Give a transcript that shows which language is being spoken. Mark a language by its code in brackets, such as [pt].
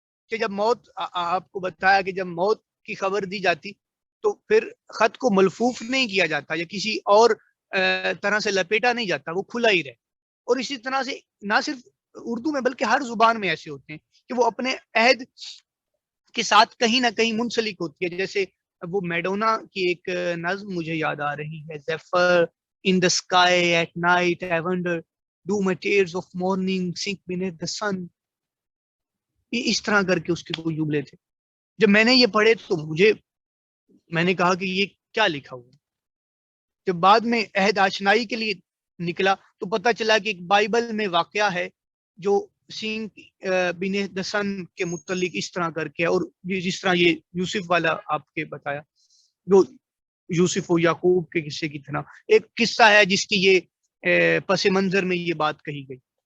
[ur] کہ جب موت، آپ کو بتایا کہ جب موت کی خبر دی جاتی تو پھر خط کو ملفوف نہیں کیا جاتا یا کسی اور طرح سے لپیٹا نہیں جاتا، وہ کھلا ہی رہے. اور اسی طرح سے نہ صرف اردو میں بلکہ ہر زبان میں ایسے ہوتے ہیں کہ وہ اپنے عہد کے ساتھ کہیں نہ کہیں منسلک ہوتی ہے. جیسے وہ میڈونا کی ایک نظم مجھے یاد آ رہی ہے، زیفر [en] in the sky at night I wonder do my tears of morning sink beneath the sun. [ur] اس طرح کر کے اس کے کوئی جملے تھے. جب میں نے یہ پڑھے تو میں نے کہا کہ یہ کیا لکھا ہوا. جب بعد میں عہد آشنائی کے لیے نکلا تو پتہ چلا کہ ایک بائبل میں واقعہ ہے جو سینک [en] beneath the sun [ur] کے متعلق اس طرح کر کے، اور جس طرح یہ یوسف والا آپ کے بتایا جو یوسف و یعقوب کے قصے کی طرح ایک قصہ ہے جس کی یہ پس منظر میں یہ بات کہی گئی.